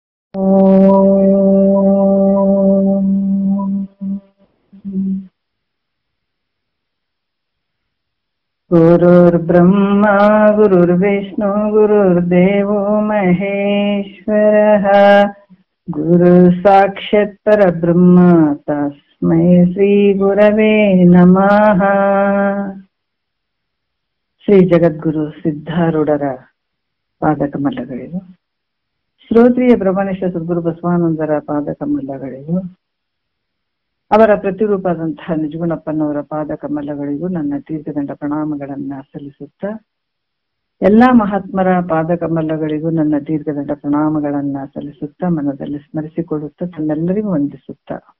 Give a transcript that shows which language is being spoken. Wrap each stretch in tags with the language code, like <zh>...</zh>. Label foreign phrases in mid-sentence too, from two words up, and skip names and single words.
<sa>ಓಂ ಗುರುರ್ಬ್ರಹ್ಮ ಗುರುರ್ವಿಷ್ಣು ಗುರುರ್ದೇವೋ ಮಹೇಶ್ವರಃ ಗುರು ಸಾಕ್ಷಾತ್ ಪರಬ್ರಹ್ಮ ತಸ್ಮೈ ಶ್ರೀ ಗುರವೇ ನಮಃ.</sa> <kn>ಶ್ರೀ ಜಗದ್ಗುರು ಸಿದ್ಧಾರೂಢರ ಪಾದಕಮಲಗಳಿಗೂ, ಶ್ರೋತ್ರಿಯ ಬ್ರಹ್ಮನಿಷ್ಠ ಸದ್ಗುರು ಬಸವಾನಂದರ ಪಾದಕಮಲಗಳಿಗೂ, ಅವರ ಪ್ರತಿರೂಪದಂತಹ ನಿಜಗುಣಪ್ಪನವರ ಪಾದಕಮಲಗಳಿಗೂ ನನ್ನ ತೀರ್ಥದಂಡ ಪ್ರಣಾಮಗಳನ್ನ ಸಲ್ಲಿಸುತ್ತಾ, ಎಲ್ಲಾ ಮಹಾತ್ಮರ ಪಾದಕಮಲಗಳಿಗೂ ನನ್ನ ದೀರ್ಘದಂಡ ಪ್ರಣಾಮಗಳನ್ನ ಸಲ್ಲಿಸುತ್ತಾ, ಮನದಲ್ಲಿ ಸ್ಮರಿಸಿಕೊಳ್ಳುತ್ತಾ, ತನ್ನೆಲ್ಲರಿಗೂ ವಂದಿಸುತ್ತಾ,</kn>